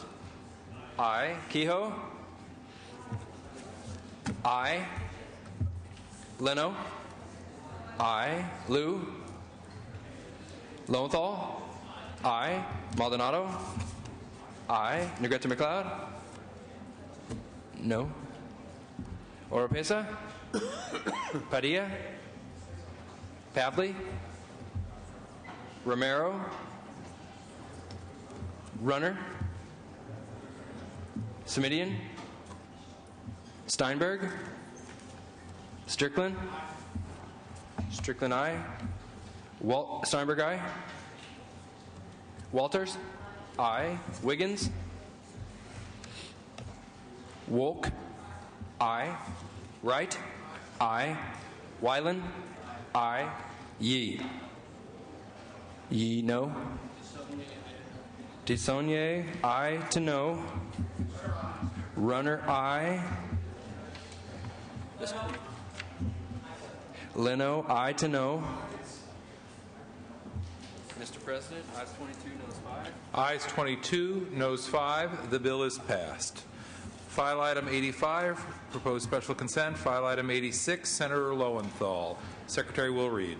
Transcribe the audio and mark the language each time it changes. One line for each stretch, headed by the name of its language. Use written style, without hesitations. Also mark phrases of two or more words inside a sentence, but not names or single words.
English: Aye. Kehoe. Aye. Leno. Aye. Liu. Lowenthal. Aye. Maldonado. Aye. Negrete McLeod. No. Oropesa. Padilla. Pavley. Romero. Runner. Semidian. Steinberg. Strickland. Strickland, aye. Steinberg, aye. Walters. Aye. Wiggins. Wolk. Aye. Wright. Aye. Weiland. Aye. Yee. Yee, no. DeSaulnier, aye to no. Runner, aye. Leno, aye to no. Mr. President, ayes 22, noes 5. Ayes 22, noes 5. The bill is passed. File item 85, proposed special consent. File item 86, Senator Lowenthal. Secretary will read.